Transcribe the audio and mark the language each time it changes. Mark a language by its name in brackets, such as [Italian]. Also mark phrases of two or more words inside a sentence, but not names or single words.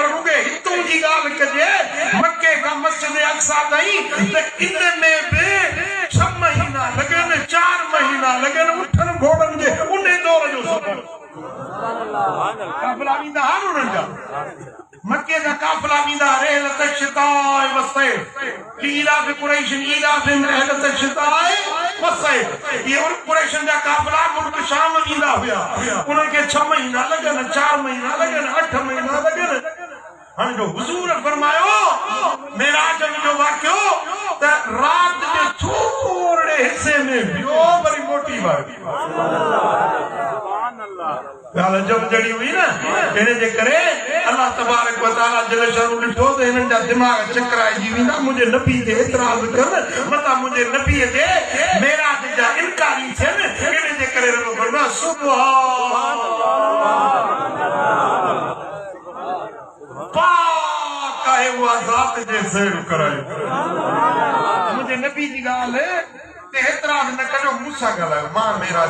[Sindhi] रुॻे हितों जी ॻाल्हि कजे मक्के खां मस्जिद अक्सा ताईं त इन में बि 6 महीना लॻनि 4 महीना लॻनि उठनि घोड़नि जे उन दौर जो सफ़र काफ़िला वेंदा हा उन्हनि जा मक्के जा काफ़िला वेंदा [Arabic] رحلة الشتاء والصيف إيلاف قريش إيلاف رحلة الشتاء والصيف [Sindhi] ये उन कुरैशन जा काफ़िला मुल्क शाम वेंदा हुया उनखे 6 महीना लॻनि 4 महीना लॻनि 8 महीना लॻनि हाणे जो हुज़ूर फरमायो मेराज जो वाक़ियो त रात जे थोरे हिस्से में ॿियो वरी मोटी वारी ॻाल्हि जब जड़ी हुई न इन जे करे अल्लाह [Arabic] تبارك وتعالى [Sindhi] जल शान ॾिठो त हिननि जा दिमाग़ चकराइजी वेंदा मुंहिंजे नबी ते एतिराज़ कनि मथां मुंहिंजे नबीअ ते मेराज जा इनकारी थियनि इन जे करे रब फरमायो सुभान पाक आहे उहा ज़ात जे सैर करायो मुंहिंजे नबी जी ॻाल्हि ते एतिराज़ न कजो मूंसां ॻाल्हायो मां मेराज